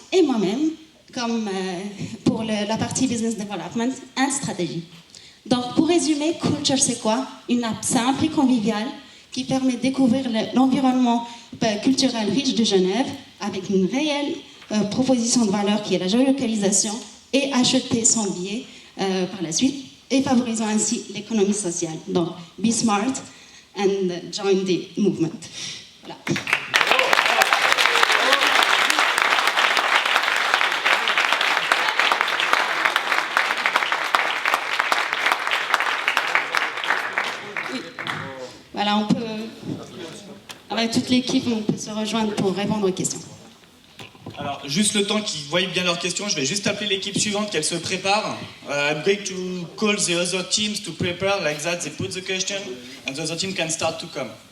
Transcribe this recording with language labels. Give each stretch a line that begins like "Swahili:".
French: Et moi-même, comme pour la partie business development, stratégie. Donc pour résumer, Culture c'est quoi? Une app simple et conviviale qui permet de découvrir l'environnement culturel riche de Genève avec une réelle proposition de valeur qui est la géolocalisation et acheter son billet par la suite et favorisant ainsi l'économie sociale.
English: Donc, be smart and join the movement.
French: Voilà. Voilà, on peut, avec toute l'équipe, on peut se rejoindre pour répondre aux questions. Alors, juste le temps qu'ils voient bien leurs questions, je vais juste appeler l'équipe suivante, qu'elle se prépare.
English: I'm going to call the other teams to prepare, like that they put the question, and the other team can start to come.